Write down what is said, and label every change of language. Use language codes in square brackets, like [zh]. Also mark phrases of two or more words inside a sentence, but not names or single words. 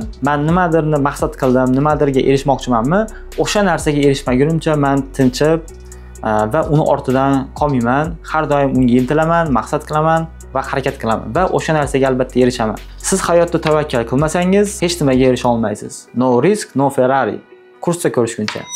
[uz] Men nimadirni maqsad qildim, nimadirga erishmoqchimanmi? O'sha narsaga erishmagunimcha men tinchib va uni ortidan qolmayman. Har doim unga intilaman, maqsad qilaman va harakat qilaman va o'sha narsaga albatta erishaman. Siz hayotda tavakkal qilmasangiz, hech nimaga erisha olmaysiz. [en] No risk, no Ferrari. [uz] Kursda ko'rishguncha.